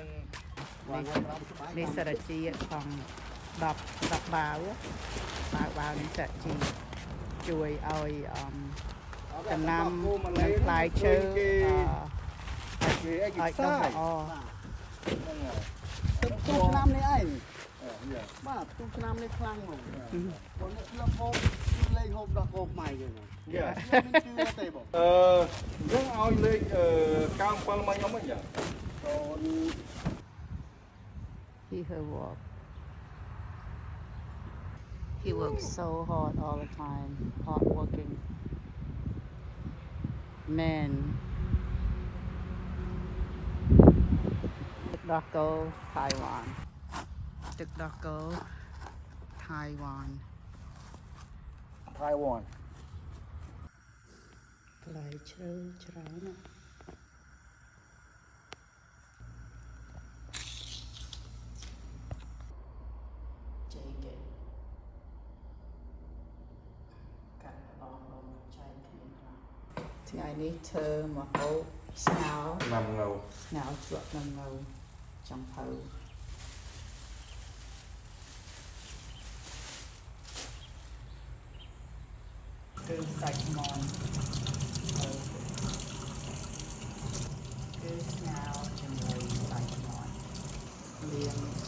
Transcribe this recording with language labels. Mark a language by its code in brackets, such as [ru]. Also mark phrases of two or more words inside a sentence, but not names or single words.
[km] នេះសារជាតិផង10បាវបាវនេះសារជាតិជួយឲ្យចំណាំនិងផ្លែឈើឲ្យដុះល្អ ទូឆ្នាំនេះឯងបាទទូឆ្នាំនេះខ្លាំងមកបងនេះធ្លាប់ហូបលេងហូបដល់កោម៉ៃហ្នឹងយ៉ាមិនជឿទេបងយើងឲ្យលេខ97មកខ្ញុំវិញយ៉ា [en] He works so hard all the time, hard working man. Daco, Taiwan. Daco, Taiwan. Taiwan [km] ផ្លែឈើច្រើនណាស់ជ័យគេកាត់អស់លំចែកគ្នាខ្លះថ្ងៃនេះធ្វើមកហូបស្ងោរ năm ngầu ស្ងោរជ្រក់នឹងនៅចំភៅគឺសាច់មាន់គឺស្ងោរជាមួយសាច់មាន់លាងជី